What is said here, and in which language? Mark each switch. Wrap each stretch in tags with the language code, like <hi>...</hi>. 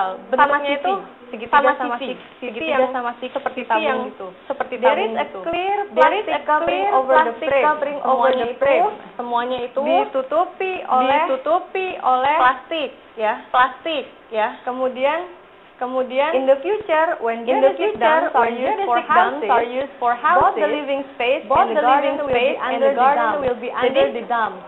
<id>Bentuknya itu segitiga sama sisi seperti tabung itu.</id> <en>There is a clear plastic covering over the frame.</en> <id>Semuanya itu ditutupi oleh plastik ya.</id> <en>Kemudian in the future when geodesic dams are used for houses, both the living space and the garden will be under the dam.</en>